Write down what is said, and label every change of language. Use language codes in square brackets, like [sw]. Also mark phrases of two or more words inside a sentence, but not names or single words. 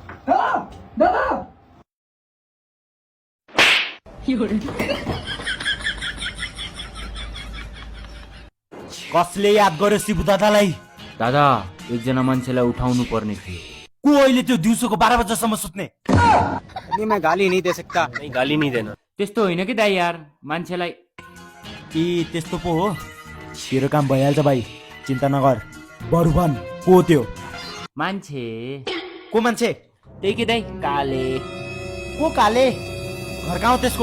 [ne] कसले याद गर्यो शिबु दादालाई? दादा एकजना मान्छेलाई उठाउनु पर्ने थियो। को अहिले त्यो दिउँसोको 12 बजेसम्म सुत्ने? [hi] नहीं, मैं गाली नहीं दे सकता। नहीं, गाली नहीं देना। [ne] त्यस्तो होइन कि दाइ यार, मान्छेलाई ए त्यस्तो पो हो। तेरो काम भइहाल्छ भाइ, चिन्ता नगर। बरु भन को त्यो? मान्छे को मान्छे? त्यही कि दाइ, काले। को काले? घर कहाँ हो त्यसको?